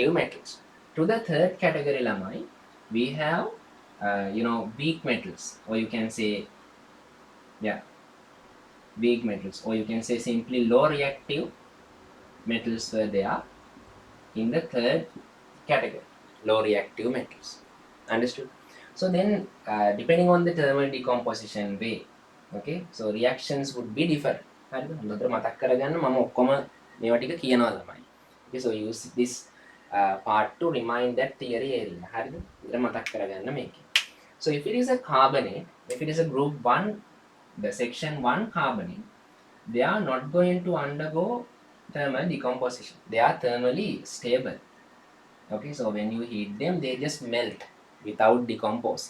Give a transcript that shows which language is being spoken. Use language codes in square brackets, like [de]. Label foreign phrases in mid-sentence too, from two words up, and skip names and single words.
[en] To the third category, Lamai, we have weak metals, or you can say, yeah, weak metals, or you can say simply low reactive metals were there in the third category, low reactive metals. Understood? So then, depending on the thermal decomposition way, okay, so reactions would be different. [si] හරිද? හොඳට මතක් කරගන්න මම ඔක්කොම මේවා ටික කියනවා ළමයි. [en] Okay, so use this part to remind that theory area. [si] හරිද? ඉතින් මතක් කරගන්න මේකේ. [en] So if it is a carbonate, if it is a group 1, the section 1 carbonate, they are not going to undergo thermal decomposition. They are thermally stable. Okay, so when you heat them, they just melt without decomposing.